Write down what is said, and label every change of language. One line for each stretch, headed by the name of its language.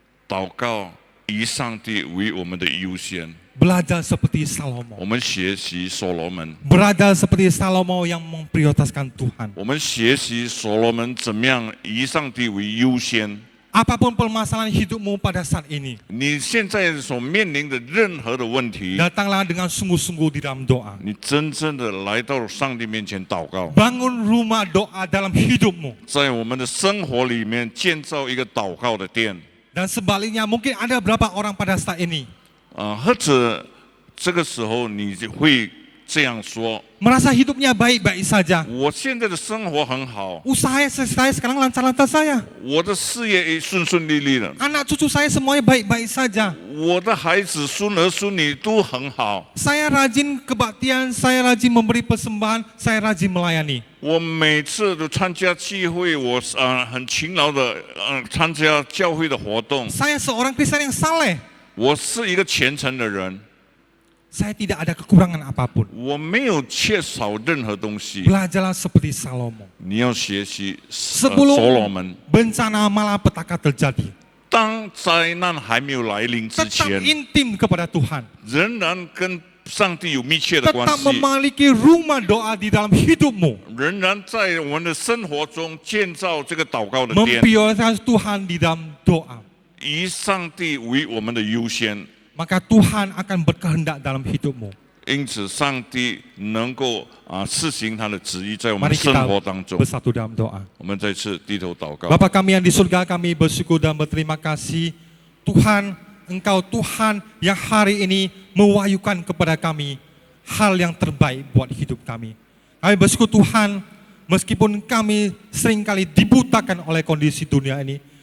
Chinese: 祷告以上帝为我们的优先。
Indonesian: Belajar seperti Salomo.
Chinese: 我们学习所罗门，
Indonesian: Belajar seperti Salomo yang memprioritaskan Tuhan.
Chinese: 我们学习所罗门怎么样以上帝为优先。
Indonesian: Apapun permasalahan hidupmu pada saat ini,
Chinese: 你现在所面临的任何的问题，
Indonesian: datanglah dengan sungguh-sungguh di dalam doa.
Chinese: 你真正的来到上帝面前祷告，
Indonesian: Bangun rumah doa dalam hidupmu.
Chinese: 在我们的生活里面建造一个祷告的殿。
Indonesian: Dan sebaliknya, mungkin ada berapa orang pada saat ini
Chinese: 或者这个时候你会这样说：
Indonesian: merasa hidupnya baik-baik saja.
Chinese: 我现在的生活很好，
Indonesian: Usaha saya sekarang lancar-lancar saja.
Chinese: 我的事业也顺顺利利的，
Indonesian: Anak cucu saya semuanya baik-baik saja.
Chinese: 我的孩子孙儿孙女都很好。
Indonesian: Saya rajin kebaktian, saya rajin memberi persembahan, saya rajin melayani.
Chinese: 我每次都参加聚会，我很勤劳的参加教会的活动。
Indonesian: Saya seorang Kristen yang saleh.
Chinese: 我是一个虔诚的人，
Indonesian: Saya tidak ada kekurangan apapun.
Chinese: 我没有缺少任何东西。
Indonesian: Belajarlah seperti Salomo.
Chinese: 你要学习所
Indonesian: Sebelum
Chinese: 罗门，
Indonesian: bencana malapetaka terjadi,
Chinese: 当灾难还没有来临之
Indonesian: tetap
Chinese: 前，
Indonesian: intim kepada Tuhan.
Chinese: 仍然跟上帝有密切的关
Indonesian: Tetap
Chinese: 系，
Indonesian: memiliki rumah doa di dalam hidupmu.
Chinese: 仍然在我们的生活中建造这个祷告的殿，
Indonesian: Memprioritaskan Tuhan di dalam doa.
Chinese: 以上帝为我们的优先。
Indonesian: Maka Tuhan akan berkehendak dalam hidupmu.
Chinese: 因此，上帝能够施行他的旨意在我们
Indonesian: Mari
Chinese: 生
Indonesian: kita
Chinese: 活当中。
Indonesian: bersatu dalam doa.
Chinese: 我们再次低头祷告。
Indonesian: Bapa kami yang di surga, kami bersyukur dan berterima kasih. Tuhan, Engkau Tuhan yang hari ini mewahyukan kepada kami hal yang terbaik buat hidup kami. Kami bersyukur Tuhan, meskipun kami seringkali dibutakan oleh kondisi dunia ini.